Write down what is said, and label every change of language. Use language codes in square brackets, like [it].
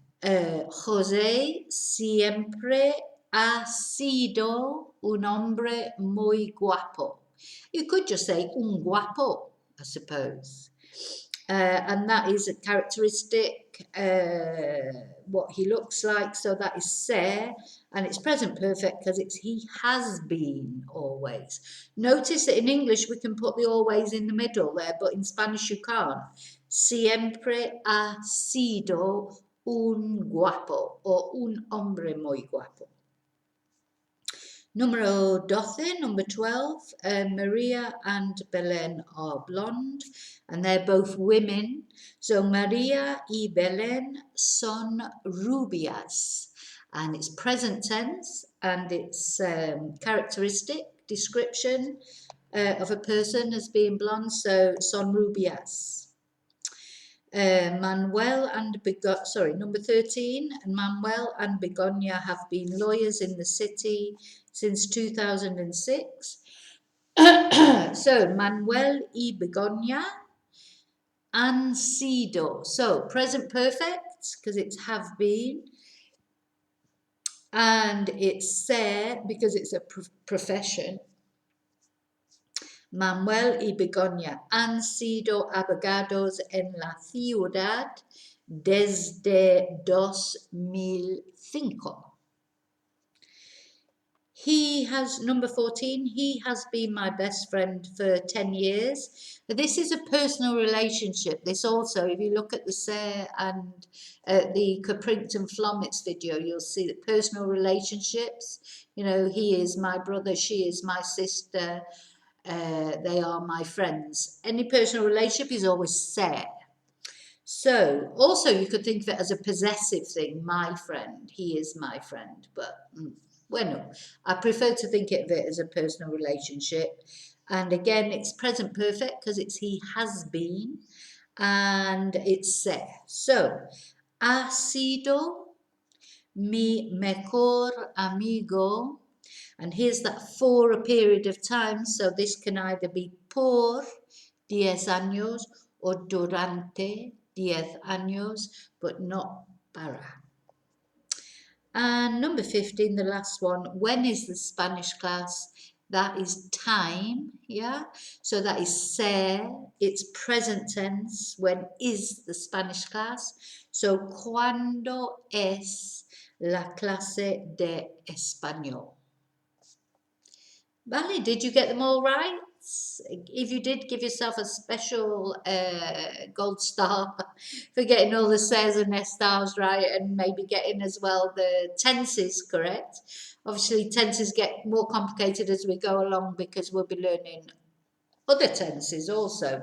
[es] José siempre ha sido un hombre muy guapo. [en] You could just say [es] un guapo, [en] I suppose. And that is a characteristic, what he looks like. So that is ser, and it's present perfect because it's he has been always. Notice that in English we can put the always in the middle there, but in Spanish you can't. [es] Siempre ha sido un guapo or un hombre muy guapo. [en] Número 12, number 12, Maria and Belen are blonde, and they're both women. So [es] Maria y Belen son rubias, [en] and it's present tense, and it's characteristic description of a person as being blonde, so [es] son rubias. [en] Manuel and number 13, Manuel and Begonia have been lawyers in the city since 2006. [es] So Manuel y Begonia han sido. [en] So present perfect because it's have been, and it's ser because it's a profession. [es] Manuel y Begonia han sido abogados en la ciudad desde 2005. [en] He has, number 14, he has been my best friend for 10 years. This is a personal relationship. This also, if you look at the Ser and the Caprington Flomits video, you'll see that personal relationships, you know, he is my brother, she is my sister, they are my friends. Any personal relationship is always ser. So also you could think of it as a possessive thing, my friend, he is my friend, but bueno, I prefer to think of it as a personal relationship. And again, it's present perfect because it's he has been, and it's ser. [es] So, ha sido mi mejor amigo. [en] And here's that for a period of time. So this can either be [es] por 10 años [en] or [es] durante 10 años, [en] but not para. And number 15, the last one, when is the Spanish class? That is time, yeah? So that is ser, it's present tense, when is the Spanish class? [es] So, ¿cuándo es la clase de español? [en] Vale, did you get them all right? If you did, give yourself a special gold star for getting all the says and estars right, and maybe getting as well the tenses correct. Obviously, tenses get more complicated as we go along because we'll be learning other tenses also.